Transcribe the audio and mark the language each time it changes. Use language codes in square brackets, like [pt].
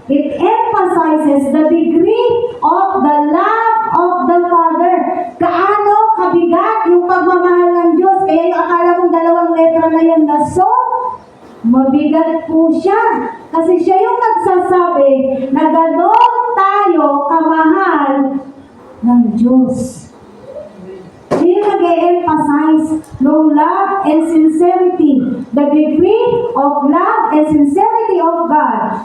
[en] It emphasizes the degree of the love of the Father. [tl] Kaano kabigat yung pagmamahal ng Diyos. Kaya yung akala mong dalawang letra na yan na so, mabigat po siya. Kasi siya yung nagsasabi na ganon tayo kamahal ng Diyos. Siya yung nag-e-emphasize ng [en] love and sincerity. The degree of love and sincerity of God.